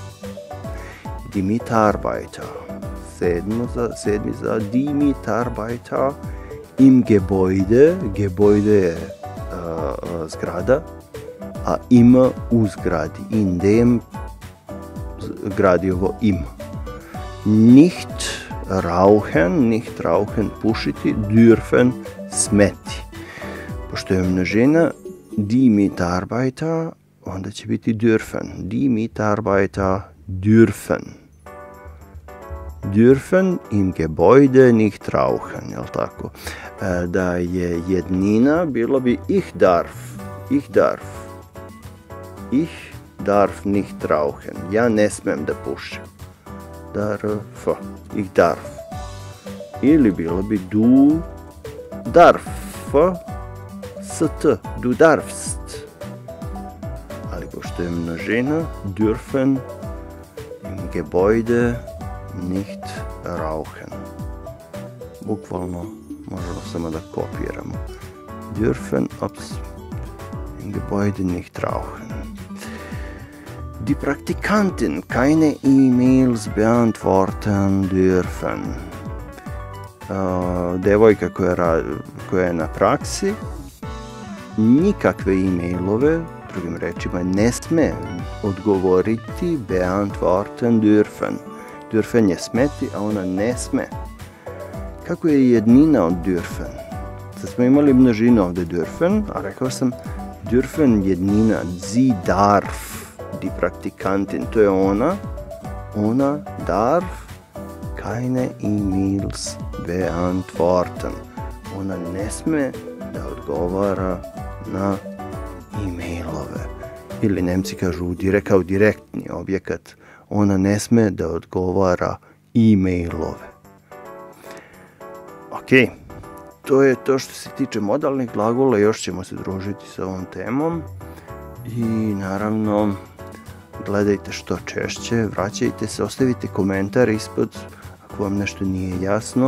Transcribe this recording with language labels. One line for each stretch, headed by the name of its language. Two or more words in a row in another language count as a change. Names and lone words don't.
German: Die Mitarbeiter,
Serbian: sedmi za
German: die Mitarbeiter im Gebäude,
Serbian: Gebäude je zgrada, a im u zgradi, in dem gradivo im.
German: Nicht rauchen, pušiti, dürfen,
Serbian: smeti. Pošto je množina die Mitarbeiter, onda će biti dürfen.
German: Die Mitarbeiter dürfen. Dürfen im Gebäude nicht rauchen,
Serbian: jel tako? Da je jednina, bilo bi
German: ich darf. Ich darf nicht rauchen.
Serbian: Ja ne smem da pušim.
German: Ich darf.
Serbian: Ili bilo bi
German: du darf. Du darfst.
Serbian: Ali pošto je množina,
German: dürfen im Gebäude nicht rauchen.
Serbian: Bukvalno možemo samo da kopiramo.
German: Dürfen im Gebäude nicht rauchen. Die Praktikantin keine E-mails beantworten dürfen.
Serbian: Devojka koja je na praksi nikakve e-mailove, drugim rečima, ne sme odgovoriti
German: beantworten dürfen.
Serbian: Dürfen je smeti, a ona ne sme. Kako je jednina od dürfen? Sad smo imali množinu ovde dürfen, a rekao sam dürfen jednina,
German: sie darf, die Praktikantin,
Serbian: to je ona
German: darf keine E-mails beantworten.
Serbian: Ona ne sme da odgovara na e-mailove. Ili Nemci kažu kao direktni objekat, ona ne sme da odgovara e-mailove. Ok, to je to što se tiče modalnih glagola, još ćemo se družiti sa ovom temom i naravno gledajte što češće, vraćajte se, ostavite komentar ispod ako vam nešto nije jasno.